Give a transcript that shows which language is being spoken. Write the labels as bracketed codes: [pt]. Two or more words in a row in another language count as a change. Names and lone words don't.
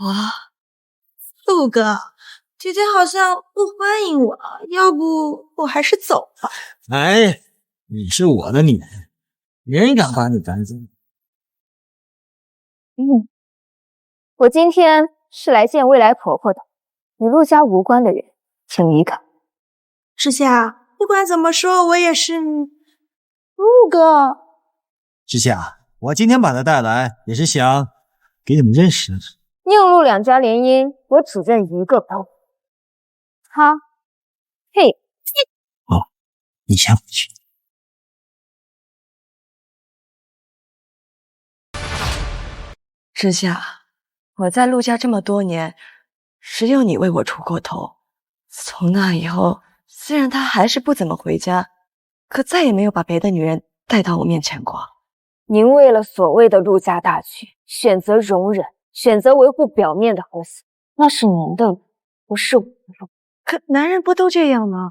[zh] 哇，陸哥，姐姐好像不歡迎我，要不我還是走吧。哎，你是我的女人，沒人敢把你趕走。我今天是來見未來婆婆的，與陸家無關的人，請離開。知夏，不管怎麼說，我也是陸哥。知夏，我今天把她帶來，也是想給你們認識認識。寧陸兩家聯姻，我只認一個包。他，嘿，哦，你先回去。知夏，我在陸家這麼多年，只有你為我出過頭。從那以後，雖然他還是不怎麼回家，可再也沒有把別的女人帶到我面前過。您為了所謂的陸家大局，選擇容忍，選擇維護表面的和諧，那是您的路，不是我的路。可男人不都這樣嗎？